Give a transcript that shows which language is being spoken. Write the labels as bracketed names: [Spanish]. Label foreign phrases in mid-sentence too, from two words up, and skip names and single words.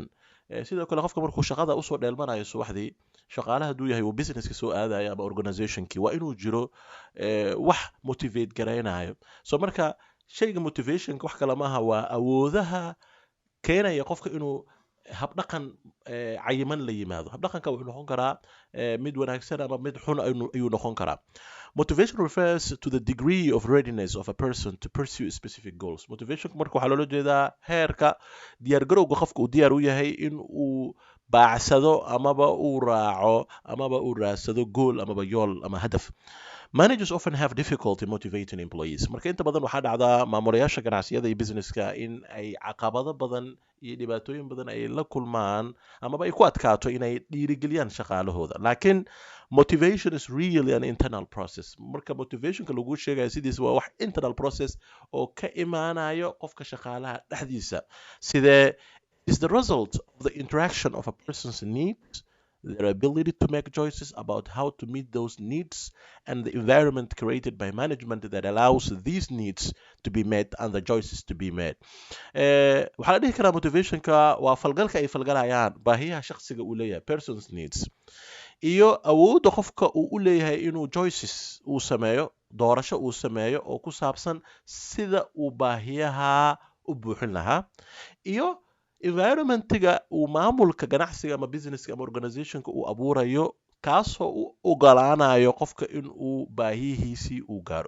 [Somali] Sidoo kale qofka markuu shaqada usoo dheelmanayo subaxdii, shaqaalaha hadduu yahay uu businesska soo aadayo ama organizationkii, waa inuu jiro wax motivate garaynayo. So marka shayga motivationka wax kale maaha, waa awoodaha keenaya qofka inuu habdhaqan cayiman la yimaado. Habdhaqanka wuxuu noqon karaa mid wanaagsan ama mid xun ayuu noqon karaa. [English] Motivation refers to the degree of readiness of a person to pursue specific goals. [Somali] Motivation marka waxaa loola jeedaa heerka diyaargarowga qofka uu diyaar u yahay in uu baacsado amaba uu raaco amaba uu raadsado goal amaba yool ama hadaf. [English] Managers often have difficulty motivating employees. [Somali] Marka inta badan waxaa dhacdaa maamulayaasha ganacsiyada iyo businesska in ay caqabado badan iyo dhibaatooyin badan ay la kulmaan amaba ay ku adkaato inay dhiirigeliyaan shaqaalahooda. [English] Laakiin motivation is really an internal process. [Somali] Marka motivationka lagu sheegayo sidiisa waa wax [English] internal process [Somali] oo ka imaanayo qofka shaqaalaha dhexdiisa. [English] Sidee is the result of the interaction of a person's needs, their ability to make choices about how to meet those needs, and the environment created by management that allows these needs to be met and the choices to be made. [Somali] Waxaa la dhihi karaa motivationka waa falgalka ay falgalayaan baahiyaha shaqsiga uu leeyahay, [English] person's needs, [Somali] iyo awoodda qofka uu u leeyahay inuu choices uu sameeyo, doorasho uu sameeyo oo ku saabsan sida uu baahiyaha u buuxin lahaa, iyo environmentiga uu maamulka ganacsiga ama businesska ama organizationka uu abuurayo, kaasoo u ogolaanayo qofka in uu baahiyihiisii uu gaaro.